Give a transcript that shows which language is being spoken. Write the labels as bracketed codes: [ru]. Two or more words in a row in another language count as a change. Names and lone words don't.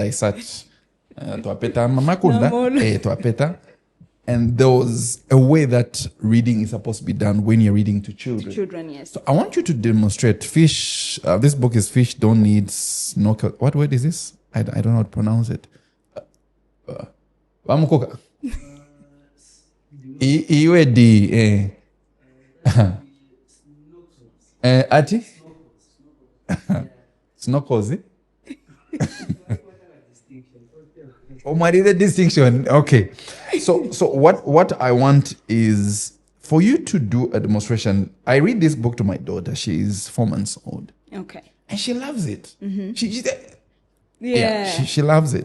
[en] I sat, and there was a way that reading is supposed to be done when you're reading to children. Children, yes. So I want you to demonstrate fish. This book is Fish Don't Need Snorkel. What word is this? I don't know how to pronounce it. [bem] Wamukoka. Iwe ati? [en] Snorkels. Oh, my, the distinction. Okay. So what I want is for you to do a demonstration. I read this book to my daughter. She's 4 months old. Okay. And she loves it. Mm-hmm. She loves it.